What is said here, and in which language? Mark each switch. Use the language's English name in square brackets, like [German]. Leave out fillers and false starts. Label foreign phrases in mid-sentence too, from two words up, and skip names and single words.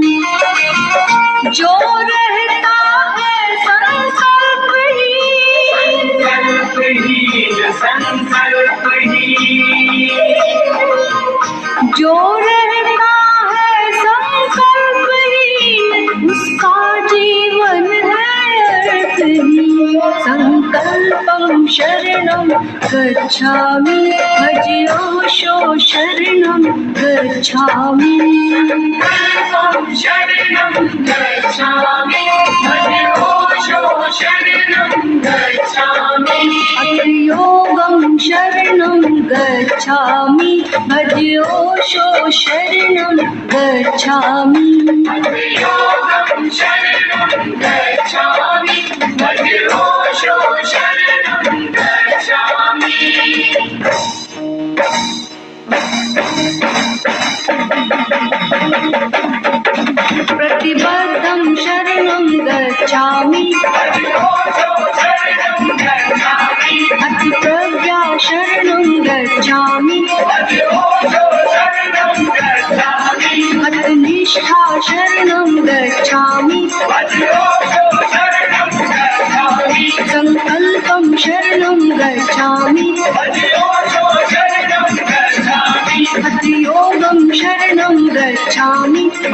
[Hindi] जो रहता है संकल्पहीन, जो रहता है संकल्पहीन, उसका जीवन है अर्थहीन। [Sanskrit] संकल्पं शरणं गच्छामि, भजो शो शरणं गच्छामि। संकल्पं शरणं गच्छामि, भजो शो शरणं गच्छामि। अथ योगं शरणं गच्छामि, भजो शो शरणं गच्छामि। योगं शरणं गच्छामि, भजो शो शरणं गच्छामि। प्रतिबद्धं शरणं गच्छामि, अथ प्रज्ञा शरणं गच्छामि, अथ निष्ठा शरणं गच्छामि, संकल्पं शरणं गच्छामि, अथ योगं शरणं गच्छामि।